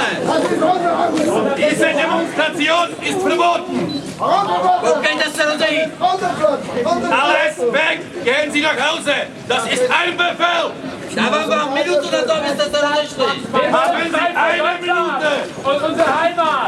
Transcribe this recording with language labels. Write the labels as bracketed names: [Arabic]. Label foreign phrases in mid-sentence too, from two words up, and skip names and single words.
[German] Diese Demonstration ist verboten. [Czech] Koukejte se rozejít. [German] Alles weg, gehen Sie nach Hause. Das ist ein Befehl. [Czech] Dávám vám minutu na to, abyste se rozešli. [German] Haben Sie eine Minute. Und unsere Heimat!